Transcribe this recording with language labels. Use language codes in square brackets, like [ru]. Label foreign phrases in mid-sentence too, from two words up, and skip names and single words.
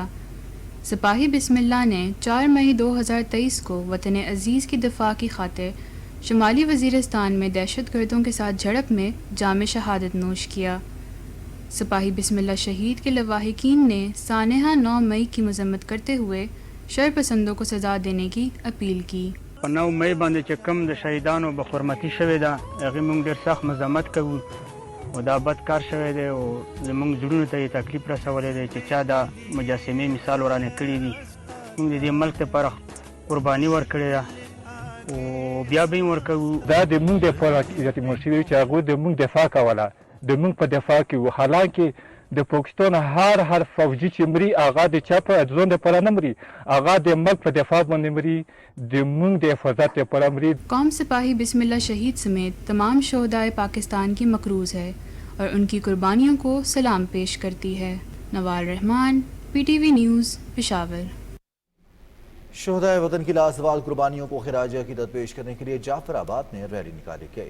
[ur] سپاہی بسم اللہ نے 4 مئی 2023 کو وطن عزیز کی دفعہ کی خاطر شمالی وزیرستان میں دہشت گردوں کے ساتھ جھڑپ میں جام شہادت نوش کیا. سپاہی بسم اللہ شہید کے لواحقین نے سانحہ 9 مئی کی مذمت کرتے ہوئے شرپسندوں کو سزا دینے کی اپیل کی. [ps] 9 मई باندې چې کوم د شهیدانو بخورمتي شوې ده هغه موږ ډېر سخت مزاحمت کوو او دا بد کار شوی دی او زموږ زړونو ته یې تکلیف رسولی دی چې چا دا مجسمې مثال ورانې کړي دي. موږ د دې ملک لپاره قرباني ورکړې ده او بیا به یې ورکوو. دا د موږ دپاره یتیمان شوي چې هغوی د موږ دفاع کوله د موږ په دفاع کې وو. حالانکه د پاکستان هر فوجي چې مري هغه د چا په ځان دپاره نه مري، هغه د ملک په دفاع باندې مري، د موږ د حفاظت دپاره مري. [ur] قوم سپاہی بسم اللہ شہید سمیت تمام شہدائے پاکستان کی مقروض ہے اور ان کی قربانیوں کو سلام پیش کرتی ہے۔ نوال رحمان، PTV نیوز، پشاور۔ شہدائے وطن کی لازوال قربانیوں کو خراج عقیدت پیش کرنے کے لیے جعفر آباد میں ریلی نکالی گئی۔